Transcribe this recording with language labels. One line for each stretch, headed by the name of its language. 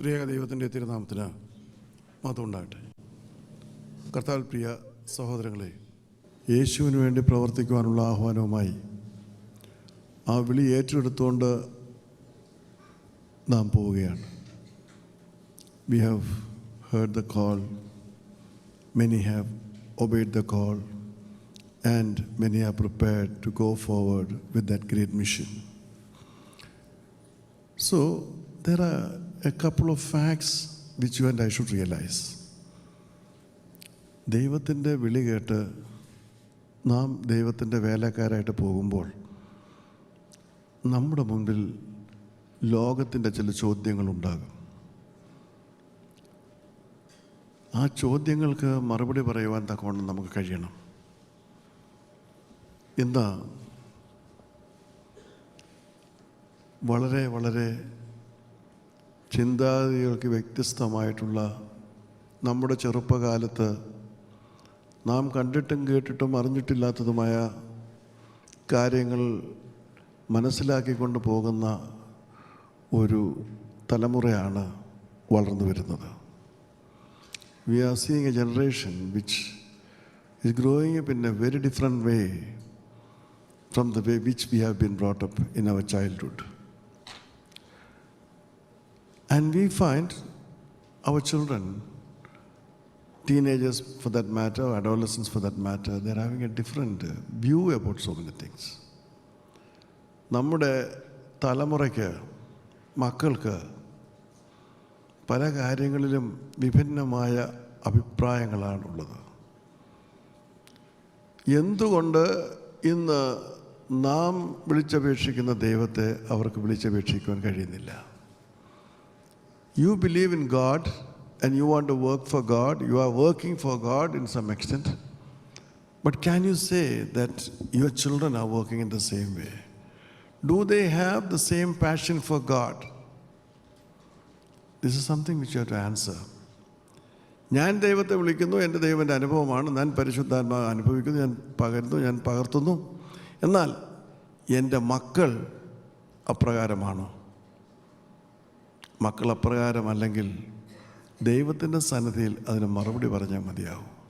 Malayalam: ദൈവത്തിൻ്റെ തിരുനാമത്തിന് മഹത്വം ഉണ്ടാകട്ടെ. കർത്താവിൽ പ്രിയ സഹോദരങ്ങളെ, യേശുവിന് വേണ്ടി പ്രവർത്തിക്കുവാനുള്ള ആഹ്വാനവുമായി ആ വിളി ഏറ്റെടുത്തുകൊണ്ട് നാം പോവുകയാണ്.
English: We have heard the call, many have obeyed the call, and many are prepared to go forward with that great mission. So there are a couple of facts which you and I should realize.
Malayalam: ദൈവത്തിൻ്റെ വിളി കേട്ട് നാം ദൈവത്തിൻ്റെ വേലക്കാരായിട്ട് പോകുമ്പോൾ നമ്മുടെ മുൻപിൽ ലോകത്തിൻ്റെ ചില ചോദ്യങ്ങളുണ്ടാകും. ആ ചോദ്യങ്ങൾക്ക് മറുപടി പറയുവാൻ തക്കവണ്ണം നമുക്ക് കഴിയണം. എന്താ വളരെ വളരെ ചിന്താഗതികൾക്ക് വ്യത്യസ്തമായിട്ടുള്ള നമ്മുടെ ചെറുപ്പകാലത്ത് നാം കണ്ടിട്ടും കേട്ടിട്ടും അറിഞ്ഞിട്ടില്ലാത്തതുമായ കാര്യങ്ങൾ മനസ്സിലാക്കിക്കൊണ്ട് പോകുന്ന ഒരു തലമുറയാണ് വളർന്നു വരുന്നത്.
English: We are seeing a generation which is growing up in a very different way from the way which we have been brought up in our childhood. And we find our children teenagers for that matter, adolescents for that matter, they're having a different view about so many things.
Malayalam: നമ്മുടെ തലമുറയ്ക്ക്, മക്കൾക്ക് പല കാര്യങ്ങളിലും വിഭിന്നമായ അഭിപ്രായങ്ങളാണുള്ളത്. എന്തുകൊണ്ട് ഇന്ന് നാം വിളിച്ചപേക്ഷിക്കുന്ന ദൈവത്തെ അവർക്ക് വിളിച്ചപേക്ഷിക്കുവാൻ കഴിയുന്നില്ല?
English: You believe in God and you want to work for God. You are working for God in some extent. But can you say that your children are working in the same way? Do they have the same passion for God? This is something which you have to answer.
Malayalam: ഞാൻ ദൈവത്തെ വിളിക്കുന്നു, എൻ്റെ ദൈവൻ്റെ അനുഭവമാണ്, ഞാൻ പരിശുദ്ധാത്മാവ് അനുഭവിക്കുന്നു, ഞാൻ പകരുന്നു, ഞാൻ പകർത്തുന്നു. എന്നാൽ എൻ്റെ മക്കൾ അപ്രകാരമാണോ? മക്കൾ അപ്രകാരമല്ലെങ്കിൽ ദൈവത്തിൻ്റെ സന്നിധിയിൽ അതിന് മറുപടി പറഞ്ഞാൽ മതിയാവും.